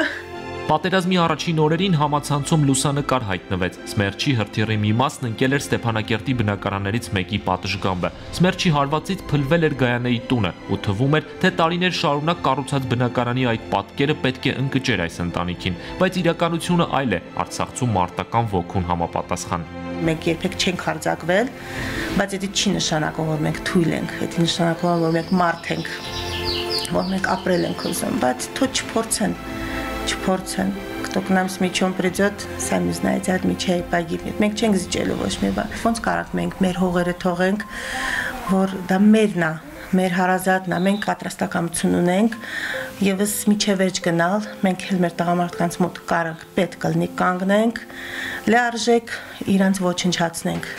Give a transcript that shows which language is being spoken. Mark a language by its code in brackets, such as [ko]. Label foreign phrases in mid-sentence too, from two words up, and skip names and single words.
[hy] Պատերազմի առաջին օրերին համացանցում լուսանկար հայտնվեց։ Սմերչի հրթիռի մի մասն ընկել էր Ստեփանակերտի բնակարաններից մեկի պատշգամբը։ Սմերչի հարվածից փլվել էր Գայանեի տունը ու թվում էր, թե տարիներ շարունակ կառուցած բնակարանի այդ պատկերը պետք է ընկճեր այս ընտանիքին, բայց իրականությունը այլ է, Արցախցու մարտական ոգուն համապատասխան։ Մենք երբեք չենք հարձակվել, բայց դա չի нշանակում, որ մենք թույլ ենք, դա նշանակում է, որ մենք մարդ ենք, որ մենք ապրել ենք ուզում, բայց թող չփորձեն, [ru] кто к нам с мечом придет, сами знаете, от меча и погибнет։ [hy] Մենք չենք զիջելու ոչ մի բան։ Ոնց կարանք մենք մեր հողերը թողենք, որ դա մերն է, մեր հարազատն է, մենք պատրաստակամություն ունենք, եւս միջև վերջ գնալ, մենք էլ մեր տղամարդկանց մոտ կարանք պետք կլինի կանգնենք, լիարժեք իրանց ոչնչացնենք։